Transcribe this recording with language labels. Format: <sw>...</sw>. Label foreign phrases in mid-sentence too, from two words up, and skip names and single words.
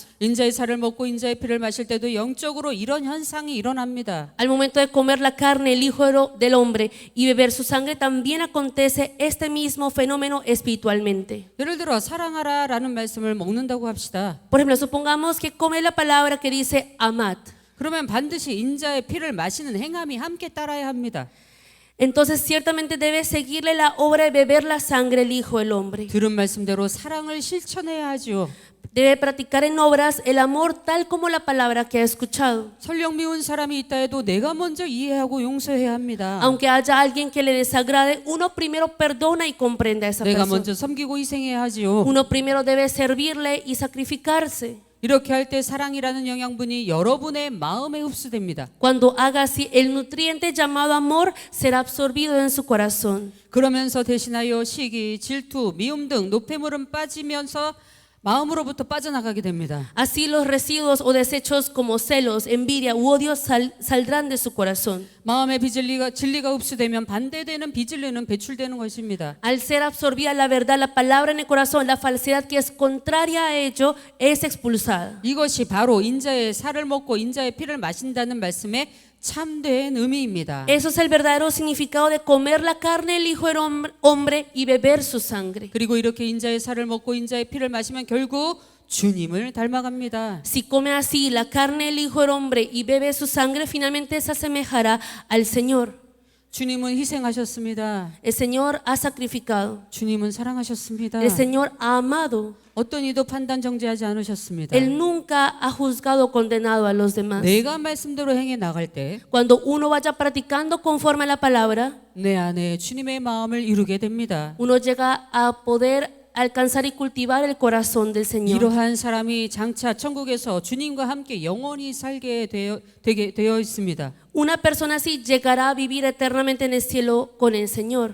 <ko>인자의 살을 먹고 인자의 피를 마실 때도 영적으로 이런 현상이 일어납니다.</ko> <es>Al momento de comer la carne, el Hijo del Hombre y beber su sangre, también acontece este mismo fenómeno espiritualmente.</es> <ko>예를 들어 사랑하라라는 말씀을 먹는다고 합시다.</ko> <es>Por ejemplo, supongamos que come la palabra que dice amad.</es> <ko>그러면 반드시 인자의 피를 마시는 행함이 함께 따라야 합니다.</ko> <es>Entonces ciertamente debe seguirle la obra de beber la sangre el Hijo del Hombre.</es> <ko>들은 말씀대로 사랑을 실천해야 하죠.</ko> <es>Debe practicar en obras el amor tal como la palabra que ha escuchado.</es> <ko>설령 미운 사람이 있다 해도 내가 먼저 이해하고 용서해야 합니다.</ko> <es>Aunque haya alguien que le desagrade, uno primero perdona y comprende a esa</es> <ko>내가</ko> <es>persona.</es> <ko>먼저 섬기고 희생해야 하지요.</ko> <es>Uno primero debe servirle y sacrificarse.</es> <ko>이렇게 할 때 사랑이라는 영양분이 여러분의 마음에 흡수됩니다.</ko> <es>Cuando haga así, el nutriente llamado amor será absorbido en su corazón.</es> <ko>그러면서 대신하여 시기, 질투, 미움 등 노폐물은 빠지면서 마음으로부터 빠져나가게 됩니다.</ko> <es>Así los residuos o desechos como celos, envidia u odio saldrán de su corazón.</es> <ko>마음의 진리가 흡수되면 반대되는 비진리는 배출되는 것입니다.</ko> <es>Al ser absorbida la verdad, la palabra en el corazón, la falsedad que es contraria a ello es expulsada.</es> <ko>이것이 바로 인자의 살을 먹고 인자의 피를 마신다는 말씀의 참된 의미입니다.</ko> <es>Eso es el verdadero significado de comer la carne del Hijo del Hombre y beber su sangre.</es> <ko>그리고 이렇게 인자의 살을 먹고 인자의 피를 마시면 결국 주님을 닮아갑니다.</ko> <es>Si come así la carne del Hijo del Hombre y bebe su sangre, finalmente se asemejará al Señor.</es> <ko>주님은 희생하셨습니다.</ko> <es>El Señor ha sacrificado.</es> <ko>주님은 사랑하셨습니다.</ko> <es>El Señor ha amado.</es> <ko>어떤 이도 판단 정죄하지 않으셨습니다.</ko> <es>Él nunca ha juzgado o condenado a los demás.</es> <ko>내가 말씀대로 행해 나갈 때</ko> <es>Cuando uno vaya practicando conforme a la palabra,</es> <ko>내 안에 주님의 마음을 이루게 됩니다.</ko> <es>uno llega a poder alcanzar y cultivar el corazón del Señor.</es> <ko>이러한 사람이 장차 천국에서 주님과 함께 영원히 살게 되어 있습니다.</ko> <es>Una persona así llegará a vivir eternamente en el cielo con el Señor.</es>